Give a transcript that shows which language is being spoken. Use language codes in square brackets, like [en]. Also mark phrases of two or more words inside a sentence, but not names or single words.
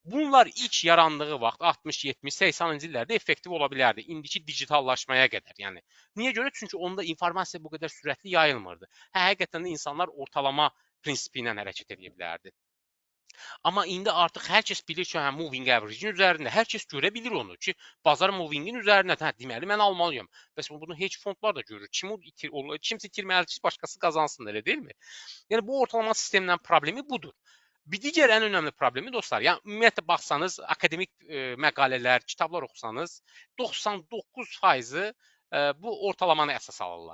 [az] Bunlar ilk yarandığı vaxt 60, 70, 80-cı illərdə effektiv ola bilərdi. İndiki digitallaşmaya qədər. Yəni niyə görə? Çünki onda informasiya bu qədər sürətli yayılmırdı. Həqiqətən də insanlar ortalama prinsipi ilə hərəkət edə bilərdi. Amma indi artıq hər kəs bilir ki, hə [en] moving average-in [az] üzərində, hər kəs görə bilir onu ki, bazar moving-in üzərində, hə deməli mən almalıyam. Bəs bunu hedge fondlar da görür. Kimsə itirməlidir ki, başqası qazansın, elə deyilmi? Yəni bu ortalama sistemdən problemi budur. Bir digər ən önəmli problemi dostlar, yəni ümumiyyətlə baxsanız, akademik məqalələr, kitablar oxusanız 99%-i bu ortalamanı əsas alırlar.